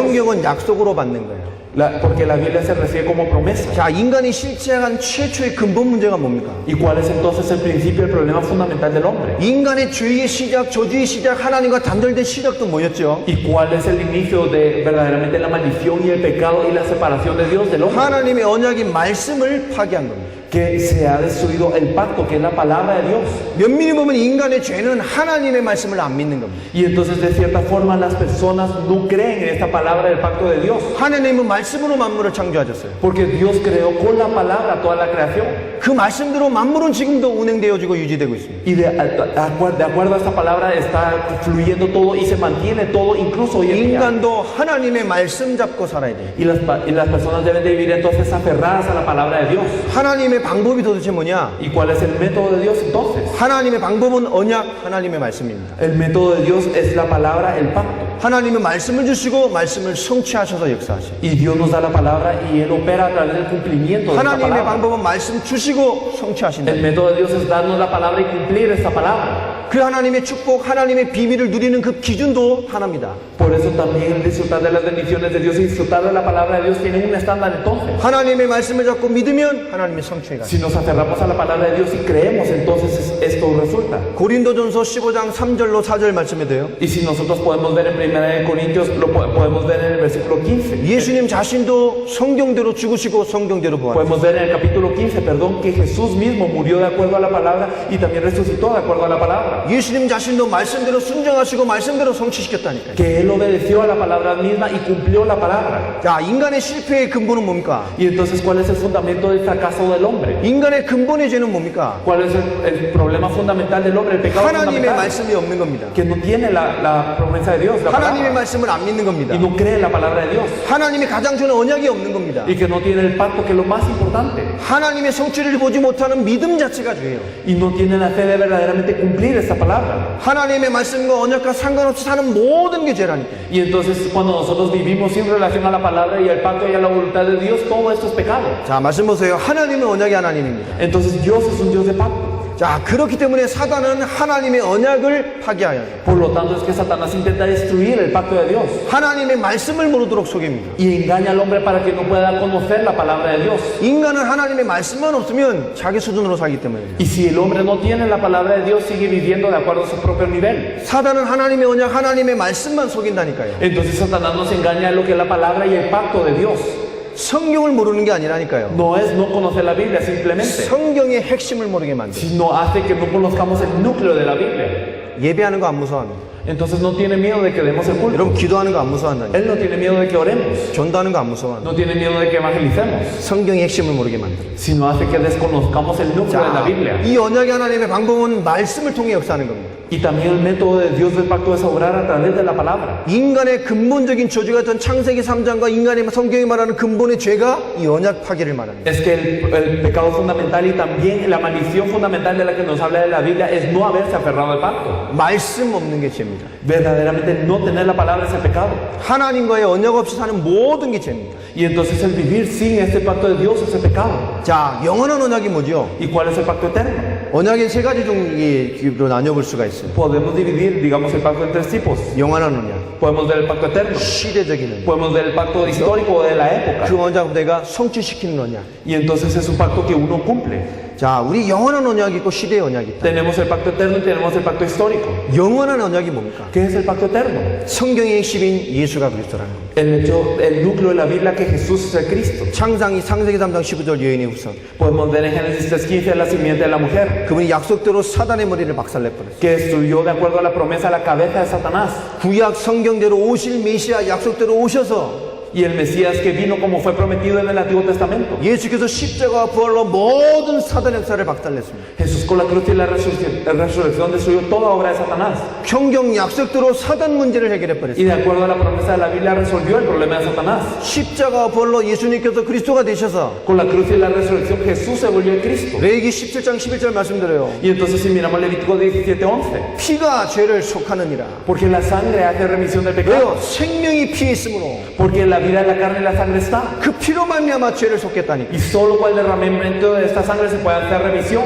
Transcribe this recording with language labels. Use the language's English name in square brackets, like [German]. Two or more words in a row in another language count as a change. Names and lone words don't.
[Korean] 성경은 약속으로 받는 거예요. [Spanish] Porque la Biblia se recibe como promesa. [Korean] 자, 인간이 실제한 최초의 근본 문제가 뭡니까? [Spanish] ¿Y cuál es entonces el principio, el problema fundamental del hombre? [Korean] 인간의 죄의 시작, 저주의 시작, 하나님과 단절된 시작도 뭐였죠? [Spanish] ¿Y cuál es el inicio de verdaderamente la maldición y el pecado y la separación de Dios del hombre? [Korean] 하나님의 언약인 말씀을 파괴한 겁니다. [Spanish] Que se ha destruido el pacto, que es la palabra de Dios. [Korean] 면밀히 보면 인간의 죄는 하나님의 말씀을 안 믿는 겁니다. [Spanish] Y entonces de cierta forma las personas no creen en esta palabra del pacto de Dios. [Korean] 하나님은 말씀으로 만물을 창조하셨어요. [Spanish] Porque Dios creó con la palabra toda la creación. [Korean] 그 말씀대로 만물은 지금도 운행되어지고 유지되고 있습니다. [Spanish] Y de acuerdo a esta palabra está fluyendo todo y se mantiene todo incluso hoy en día. [Korean] 인간도 하나님의 말씀 잡고 살아야 돼요. [Spanish] Y las personas deben de vivir entonces aferradas a la palabra de Dios. [Korean] 하나님의 방법이 도대체 뭐냐? [Spanish] ¿Y cuál es el método de Dios entonces? [Korean] 하나님의 방법은 언약, 하나님의 말씀입니다. [Spanish] El método de Dios es la palabra, el pacto. [Korean] 하나님은 말씀을 주시고 말씀을 성취하셔서 역사하시고 [Spanish] Y Dios nos da la palabra y Él opera a través del cumplimiento de esta [Korean] 하나님의 [Spanish] palabra. [Korean] 방법은 말씀 주시고 성취하신다. [Spanish] El método de Dios es darnos la palabra y cumplir esta palabra. [Korean] 그 하나님의 축복, 하나님의 비밀을 누리는 그 기준도 하나입니다. [Spanish] Por eso también disfrutar de las bendiciones de Dios y disfrutar de la palabra de Dios tiene un estándar entonces. [Korean] 하나님의 말씀을 잡고 믿으면 하나님의 성취가. [Spanish] Si nos aferramos a la palabra de Dios y creemos, entonces esto resulta. [Korean] 고린도전서 15장 3절로 4절 말씀에 돼요. [Spanish] Y si nosotros podemos ver en 1 Corintios, lo podemos ver en el versículo 15. [Korean] 예수님 자신도 성경대로 죽으시고 성경대로 부활하셨어요. [Spanish] Podemos ver en el capítulo 15, perdón, que Jesús mismo murió de acuerdo a la palabra y también resucitó de acuerdo a la palabra. [Korean] 예수님 자신도 말씀대로 순종하시고 말씀대로 성취시켰다니까요. [Spanish] Que Él obedeció a la palabra misma y cumplió la palabra. [Korean] 자, 인간의 실패의 근본은 뭡니까? [Spanish] Y entonces, ¿cuál es el fundamento del fracaso del hombre? [Korean] 인간의 근본의 죄는 뭡니까? [Spanish] ¿Cuál es el problema fundamental del hombre? El pecado [Korean] 하나님의 [Spanish] fundamental. [Korean] 말씀이 없는 겁니다. [Spanish] Que no tiene la promesa de Dios, la [Korean] 하나님의 [Spanish] palabra, [Korean] 말씀을 안 믿는 겁니다. [Spanish] y no cree en la palabra de Dios. [Korean] 하나님이 가장 좋은 언약이 없는 겁니다. [Spanish] Y que no tiene el pacto, que es lo más importante. [Korean] 하나님의 성취를 보지 못하는 믿음 자체가 죄예요. [Spanish] Y no tiene la fe de verdaderamente cumplir esta palabra. [Korean] 하나님의 말씀과 언약과 상관없이 사는 모든 게 죄라니까. [Spanish] Y entonces cuando nosotros vivimos sin relación a la palabra y al pacto y a la voluntad de Dios, todo esto es pecado. [Korean] 자, 말씀 보세요. 하나님은 언약의 하나님입니다. [Spanish] Entonces Dios es un Dios de pacto. [Korean] 자, 그렇기 때문에 사단은 하나님의 언약을 파괴하여요. [Spanish] Por lo tanto, es que Satanás intenta destruir el pacto de Dios [Korean] 하나님의 말씀을 모르도록 속입니다. [Spanish] y engaña al hombre para que no pueda conocer la palabra de Dios. [Korean] 인간은 하나님의 말씀만 없으면 자기 수준으로 살기 때문입니다. [Spanish] Y si el hombre no tiene la palabra de Dios, sigue viviendo de acuerdo a su propio nivel. [Korean] 사단은 하나님의 언약, 하나님의 말씀만 속인다니까요. [Spanish] Entonces Satanás nos engaña en lo que es la palabra y el pacto de Dios. [Korean] 성경을 모르는 게 아니라니까요. [Spanish] No es no conocer la Biblia simplemente, [Korean] 성경의 핵심을 모르게 만들어요. [Spanish] sino hace que no conozcamos el núcleo de la Biblia. [Korean] 예배하는 거 안 무서워합니다. [Spanish] Entonces no tiene miedo de que demos el culto. [Korean] 여러분 기도하는 거 안 무서워한다니까. [Spanish] Él no tiene miedo de que oremos. [Korean] 전도하는 거 안 무서워한다. [Spanish] No tiene miedo de que evangelicemos, [Korean] 성경의 핵심을 모르게 만들어요. [Spanish] sino hace que desconozcamos el núcleo de la Biblia. [Korean] 이 언약의 하나님의 방법은 말씀을 통해 역사하는 겁니다. [Spanish] Y también el método de Dios del pacto es obrar a través de la palabra. [Korean] 인간의 근본적인 저주가 던 창세기 3장과 인간의 성경이 말하는 근본의 죄가 이 언약 파괴를 말합니다. [Spanish] Es que el pecado fundamental y también la maldición fundamental de la que nos habla de la Biblia es no haberse aferrado al pacto. [Korean] 말씀 없는 게 죄입니다. [Spanish] Verdaderamente no tener la palabra es el pecado. [Korean] 하나님과의 언약 없이 사는 모든 게 죄입니다. [Spanish] Y entonces el vivir sin este pacto de Dios es el pecado. [Korean] 자, 영원한 언약이 뭐죠? [Spanish] ¿Y cuál es el pacto eterno? [Korean] 언약의 세 가지 종류로 나뉘어볼 수가 있어요. [Spanish] Podemos dividir, digamos, el pacto en tres tipos. [Korean] 영원한 언약, [Spanish] Podemos ver el pacto eterno, [Korean] 시대적인 언약, [Spanish] podemos ver el pacto histórico de la época. [Korean] 그 언약을 내가 성취시키는 언약. [Spanish] Y entonces es un pacto que uno cumple. [Korean] 자, 우리 영원한 언약이 있고 시대의 언약이 있다. [Spanish] Tenemos el pacto eterno y tenemos el pacto histórico. [Korean] 영원한 언약이 뭡니까? [Spanish] ¿Qué es el pacto eterno? [Korean] 성경의 핵심인 예수가 그리스도라는 겁니다. [Spanish] El núcleo de la Biblia que Jesús es el Cristo. [Korean] 창세기 3장 15절 여인의 후손. [Spanish] Podemos ver en Génesis 3:15 la simiente de la mujer, [Korean] 그분이 약속대로 사단의 머리를 박살내버렸어요. [Spanish] que destruyó de acuerdo a la promesa la cabeza de Satanás. [Korean] 구약 성경대로 오실 메시아 약속대로 오셔서 [Spanish] Y el Mesías que vino como fue prometido en el Antiguo Testamento. [Korean] 예수께서 십자가와 부활로 모든 사단 역사를 박살냈습니다. [Spanish] Jesús con la cruz y la resurrección destruyó toda obra de Satanás. [Korean] 성경 약속대로 사단 문제를 해결해 [Spanish] Y [Korean] 버렸어요. [Spanish] de acuerdo a la promesa de la Biblia resolvió el problema de Satanás. [Korean] 십자가와 부활로 예수님께서 그리스도가 되셔서 [Spanish] Con la cruz y la resurrección Jesús se volvió el Cristo. [Korean] 레위기 17장 11절 말씀드려요. [Spanish] Y entonces si miramos Levítico 17:11, [Korean] 피가 죄를 속하느니라. [Spanish] porque la sangre hace remisión del pecado, [Korean] 왜요? 생명이 피에 있으므로 [Spanish] porque en la vida de la carne y la sangre está. [Korean] 그 피로 말미암아 죄를 속겠다니까. [Spanish] Y solo con el derramamiento de esta sangre se puede hacer remisión.